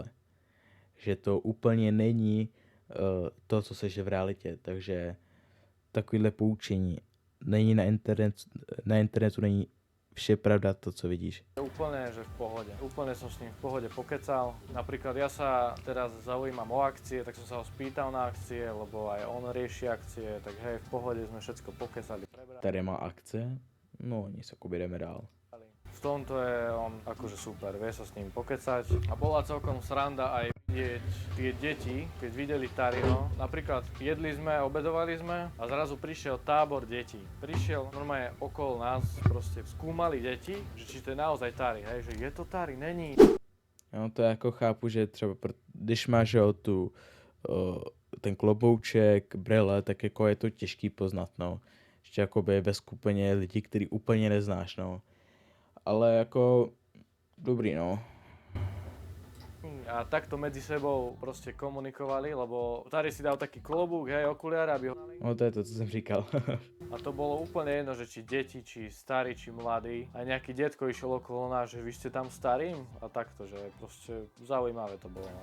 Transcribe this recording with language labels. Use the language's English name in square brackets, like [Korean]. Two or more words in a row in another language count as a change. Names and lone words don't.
[Czech] Že to úplně není to, co seš v realitě, takže takovýhle poučení není na internetu není vše pravda to, co vidíš. [Slovak] Úplne, že v pohode. Úplne som s ním v pohode pokecal. Napríklad ja sa teraz zaujímam o akcie, tak som sa ho spýtal na akcie, lebo aj on rieši akcie, tak hej, v pohode sme všetko pokecali. [Czech] Tady má akce, no nic, jakoby jdeme dál. [Slovak] V tomto je on akože super, vie sa s ním pokecať. A bola celkom sranda aj vidieť tie deti, keď videli Taryho. Napríklad jedli sme, obedovali sme a zrazu prišiel tábor detí. Prišiel normálne okolo nás, proste skúmali deti, že či to je naozaj Tary, hej, že je to Tary, [Czech] není. No to jako chápu, že třeba když máš jo, ten klobouček, brele, tak jako je to těžký poznat, no. Ještě jakoby ve skupině lidí, který úplně neznáš, no. Ale jako dobrý, no. [Slovak] A takto medzi sebou proste komunikovali, lebo Tary si dal taký klobúk, hej, okuliare, aby ho... [Czech] No to je to, co jsem říkal. [Slovak] A to bolo úplne jedno, že či deti, či starí, či mladí. A nejaký detko išiel okolo nás, že vy ste tam starým? A takto, že proste zaujímavé to bolo, no.